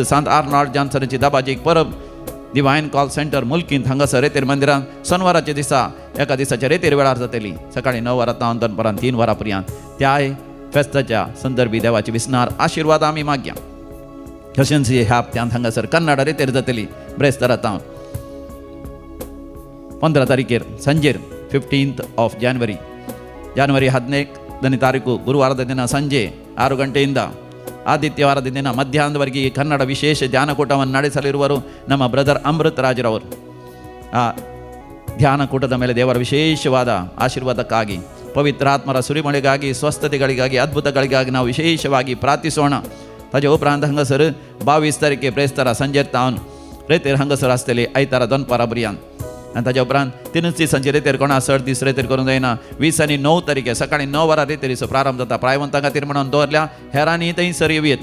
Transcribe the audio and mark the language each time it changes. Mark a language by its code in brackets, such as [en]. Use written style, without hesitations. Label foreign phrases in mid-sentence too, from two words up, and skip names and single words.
[kok] तशेंच सांत आर्नॉल्ड जॉन्सनाची दाबाजीक परब डिवायन कॉल सेंटर मुल्कींत हांगासर रेतेर मंदिरांत शनिवाराच्या दिसा एका दिसाच्या रेतेर वेळार जातली सकाळी 9 वरां दनपारां 3 वरां पर्यंत. त्याय फेस्ताच्या संदर्भी देवाची विस्नार आशिर्वाद आमी मागया. तशेंच ह्या हप्त्यांत हांगासर कन्नड रेतेर जातली ब्रेस्तारांत 15 तारीखेर संजेर [en] 15th of January [kn] January 15ನೇ ತಾರೀಕು ಗುರುವಾರದ ದಿನ ಸಂಜೆ 6 ಗಂಟೆಯಿಂದ ಆದಿತ್ಯವಾರದ ದಿನ ಮಧ್ಯಾಹ್ನದವರೆಗೆ ಕನ್ನಡ ವಿಶೇಷ ಧ್ಯಾನಕೂಟವನ್ನು ನಡೆಸಲಿರುವರು ನಮ್ಮ ಬ್ರದರ್ ಅಮೃತ್ ರಾಜ್ರವರು. ಆ ಧ್ಯಾನಕೂಟದ ಮೇಲೆ ದೇವರ ವಿಶೇಷವಾದ ಆಶೀರ್ವಾದಕ್ಕಾಗಿ ಪವಿತ್ರಾತ್ಮರ ಸುರಿಮಳೆಗಾಗಿ ಸ್ವಸ್ಥತೆಗಳಿಗಾಗಿ ಅದ್ಭುತಗಳಿಗಾಗಿ ನಾವು ವಿಶೇಷವಾಗಿ ಪ್ರಾರ್ಥಿಸೋಣ. [kok] ताजे उपरांत हांगासर 22 तारखे ब्रेस्तारा संजेर तावन रेतेर हांगासर आसतली आयतारा दनपारा पर्यंत. आनी ताजे उपरांत 3 दीस संजे रेतेर कोणा 6 दीस रेतेर करूंक जायना. 20 आनी 9 तारखे सकाळी 9 वरां रेतेरीचो प्रारंभ जाता. प्रायवंतां खातीर म्हणून दवरल्या. हेरांनी थंयसर येवयेत.